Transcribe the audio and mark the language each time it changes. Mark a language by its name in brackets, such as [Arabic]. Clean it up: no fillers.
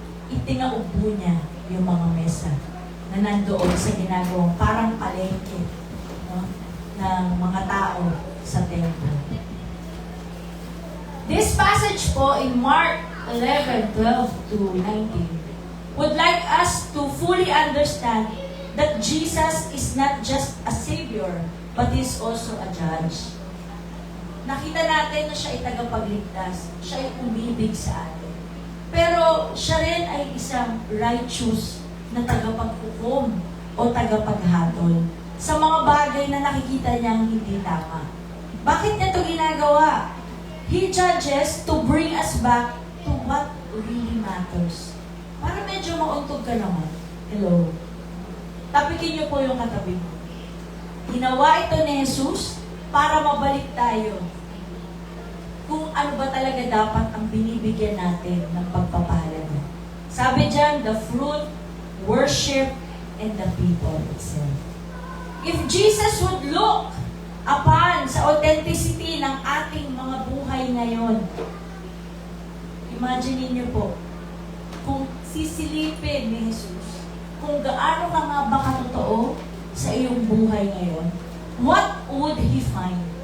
[Filipino] Itinaubo niya yung mga mesa na nandoon sa ginagawang parang palengke, no, ng mga tao sa templo. [English] This passage po in Mark 11:12 to 19 would like us to fully understand that Jesus is not just a Savior, but is also a Judge. [Filipino] Nakita natin na siya ay tagapagligtas, siya ay umibig sa atin. Pero siya rin ay isang righteous na tagapaghukom o tagapaghatol sa mga bagay na nakikita niyang hindi tama. Bakit niya ito ginagawa? [English] He judges to bring us back to what really matters. [Filipino] Para medyo mauntog ka naman. Hello. Tapikin niyo po yung katabi mo. Ginawa ito ni Jesus para mabalik tayo kung ano ba talaga dapat ang binibigyan natin ng pagpapahalaga. Sabi dyan, [English] the fruit, worship, and the people itself. If Jesus would look upon [Filipino] sa authenticity ng ating mga buhay ngayon, imagine niyo po, kung sisilipin ni Jesus, kung gaano ka nga ba katotoo sa iyong buhay ngayon, [English] what would He find?